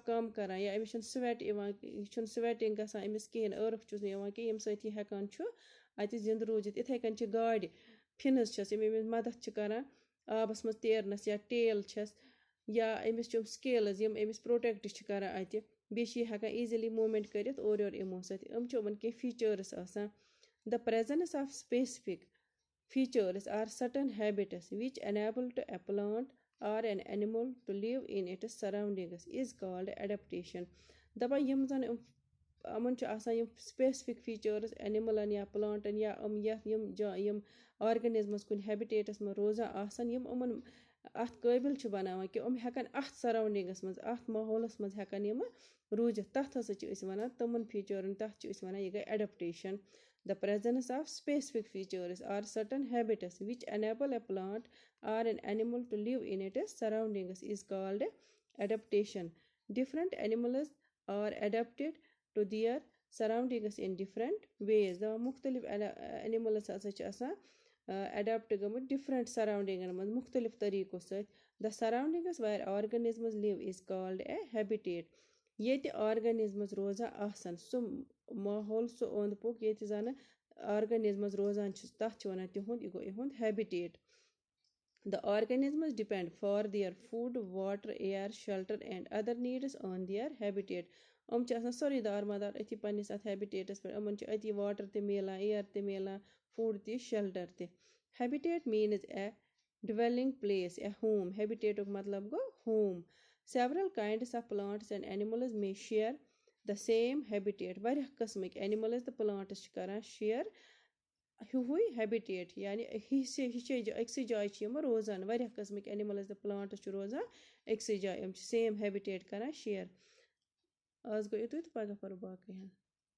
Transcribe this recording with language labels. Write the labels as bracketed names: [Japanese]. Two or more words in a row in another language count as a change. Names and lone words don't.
[Kashmiri] کم کران یا أمِس چھُنہٕ سویٹ یِوان یہِ چھُنہٕ سویٹِنگ گژھان أمِس کِہیٖنۍ ٲرکھ چھُس نہٕ یِوان کینٛہہ ییٚمہِ سۭتۍ یہِ ہٮ۪کان چھُ اَتہِ زِنٛدٕ روٗزِتھ یِتھے کٔنۍ چھِ گاڈِ فِنٕز چھَس یِم أمِس مدد چھِ کران آبس منٛز تیرنس یا ٹیل چھَس یا أمِس چھِ یِم سکیلٕز یِم أمِس پروٹیکٹ چھِ کران اَتہِ بیٚیہِ چھِ یہِ ہٮ۪کان ایٖزیلی موٗمینٹ کٔرِتھ اورٕ یورٕ یِمو سۭتۍ یِم چھِ یِمن کینٛہہ فیٖچٲرٕس آسان [English] د presence of specific features are certain habits which enable to a plant or an animal to live in its surroundings is called adaptation [Kashmiri] دَپان یِم زن یِمن چھُ آسان یِم سپیسفِک فیٖچٲرٕس اینِملن یا پلانٹن یا یِم آرگنِزمٕز کُنہِ ہیبِٹیٹس منٛز روزان آسان یِم یِمن اَتھ قٲبِل چھِ بناوان کہِ یِم ہٮ۪کن اَتھ سراونڈِنٛگس منٛز اَتھ ماحولس منٛز ہٮ۪کن یِمہٕ روٗزِتھ تَتھ ہسا چھِ أسۍ وَنان تِمن فیٖچٲرن تَتھ چھِ أسۍ وَنان یہِ گٔے اٮ۪ڈپٹیشن [English] the presence of specific features or certain habits which enable a plant or an animal to live in its surroundings is called adaptation different animals are adapted to their surroundings in different ways the مختلف animals [Kashmiri] ہسا چھِ آسان اٮ۪ڈاپٹ گٔمٕتۍ ڈِفرَنٛٹ سَراوڈِنٛگَن منٛز مُختلِف طریٖقو سۭتۍ [English] the surroundings where organisms live is called a habitat [Kashmiri] ییٚتہِ organisms روزان آسان سُہ ماحول سُہ اوٚنٛد پوٚک ییٚتہِ زَنہٕ organisms روزان چھِ تَتھ چھِ وَنان تِہُنٛد یہِ گوٚو یِہُنٛد [English] habitat the organisms depend for their food water air shelter and other needs on their habitat [Kashmiri] چھِ آسان سورُے دارمدار أتھی پنٛنِس اَتھ ہیبِٹیٹَس پٮ۪ٹھ یِمَن چھِ أتی واٹر تہِ میلان اِیَر تہِ میلان فُڈ تہِ شَلٹَر تہِ [English] habitat means a dwelling place a home [Kashmiri] habitatُک مطلب گوٚو home [English] several kinds of plants and animals may share the same habitat [Kashmiri] واریاہ قٕسمٕکۍ animals تہٕ plants چھِ کران share ہیُوُے habitat یعنی أکسٕے جایہِ چھِ یِم روزان واریاہ قٕسمٕکۍ animals تہٕ plants چھِ روزان أکسٕے جایہِ یِم چھِ [English] same habitat [Kashmiri] کران share آز گوٚو یُتُے تہٕ پگاہ پَرو باقٕے